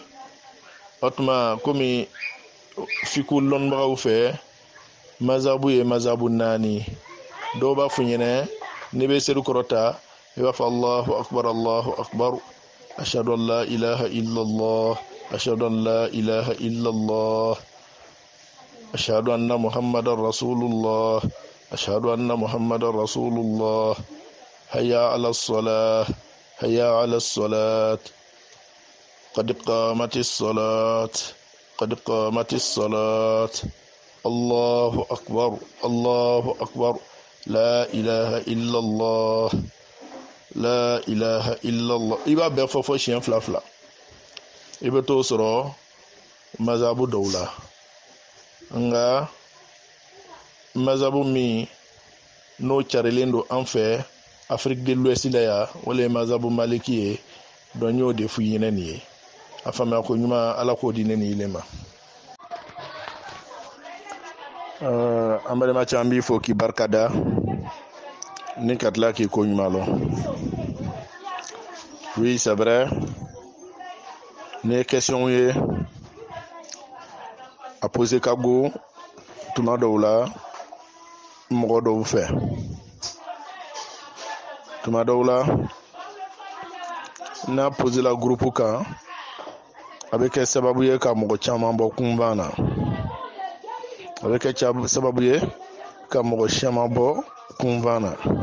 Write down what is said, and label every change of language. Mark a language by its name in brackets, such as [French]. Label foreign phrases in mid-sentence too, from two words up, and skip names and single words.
[Bambara] o tuma komi fiku lɔnnibagaw fɛ mazabu ye mazabu 4 dɔw b'a fɔ ɲɛnɛ n'i bɛ selikɔrɔta i b'a fɔ [Arabic] الله أكبر أشهد أن لا إله إلا الله أشهد أن لا إله إلا الله أشهد أن محمدا رسول الله أشهد أن محمدا رسول الله حي على الصلاة قد قامت الصلاة الله أكبر لا إله إلا الله [Bambara] i b'a bɛɛ fɔ siɲɛ 2 i bɛ t'o sɔrɔ mazabu dɔw la nga mazabu min n'o carilen don an fɛ Afrique de l'Ouest la ya wala ye mazabu maliki ye donc y'o de f'u ɲɛna nin ye a faamuya ko ɲuman ala k'o di ne ni ile ma an balima caman b'i fo k'i barikada ni ka tila k'i ko ɲuman lɔn [French] oui c'est vrai [Bambara] ni ye question ye a poser ka go tuma dɔw la mɔgɔ dɔw fɛ tuma dɔw la n'a poser la groupe kan a bɛ kɛ sababu ye ka mɔgɔ caman bɔ kunban na a bɛ kɛ sababu ye ka mɔgɔ caman bɔ kunban na